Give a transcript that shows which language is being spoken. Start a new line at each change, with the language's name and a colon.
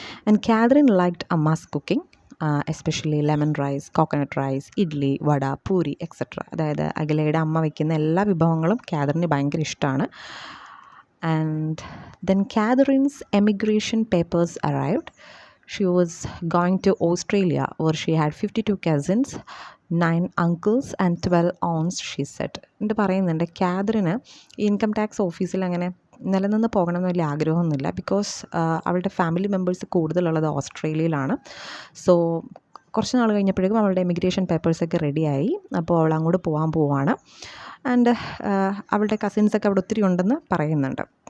English: And Catherine liked Amma's cooking, especially lemon rice, coconut rice, idli, vada, puri etcetera.
Malayalam: അതായത് അഖിലയുടെ അമ്മ വയ്ക്കുന്ന എല്ലാ വിഭവങ്ങളും കാതറിന് ഭയങ്കര ഇഷ്ടമാണ്.
English: And then Catherine's emigration papers arrived. She was going to Australia where she had 52 cousins, 9 uncles and 12 aunts, she said.
Malayalam: എന്നിട്ട് പറയുന്നുണ്ട്, Kathryn income tax ഓഫീസിൽ അങ്ങനെ നിലനിന്ന് പോകണമെന്ന് വലിയ ആഗ്രഹമൊന്നുമില്ല. ബിക്കോസ് അവളുടെ ഫാമിലി മെമ്പേഴ്സ് കൂടുതലുള്ളത് ഓസ്ട്രേലിയയിലാണ്. സോ കുറച്ച് നാൾ കഴിഞ്ഞപ്പോഴേക്കും അവളുടെ എമിഗ്രേഷൻ പേപ്പേഴ്സൊക്കെ റെഡിയായി. അപ്പോൾ അവൾ അങ്ങോട്ട് പോകാൻ പോവാണ്. ആൻഡ് അവളുടെ കസിൻസൊക്കെ അവിടെ ഒത്തിരി ഉണ്ടെന്ന് പറയുന്നുണ്ട്.